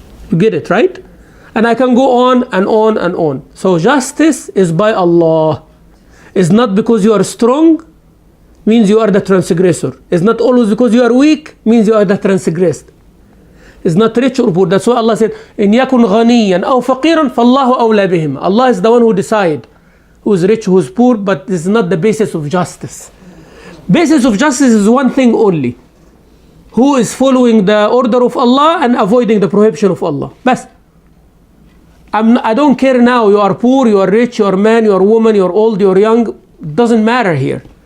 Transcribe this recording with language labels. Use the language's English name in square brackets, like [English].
[English] You get it, right? And I can go on and on and on. So justice is by Allah. It's not because you are strong, means you are the transgressor. It's not always because you are weak, means you are the transgressed. It's not rich or poor. [Arabic] That's why Allah said, إِنْ يَكُنْ غَنِيًّا أَوْ فَقِيرًا فَاللَّهُ أَوْلَى بِهِمْ. [English] Allah is the one who decides who is rich, who is poor, but this is not the basis of justice. Basis of justice is one thing only. Who is following the order of Allah and avoiding the prohibition of Allah. Bas. I don't care now, you are poor, you are rich, you are man, you are woman, you are old, you are young. Doesn't matter here.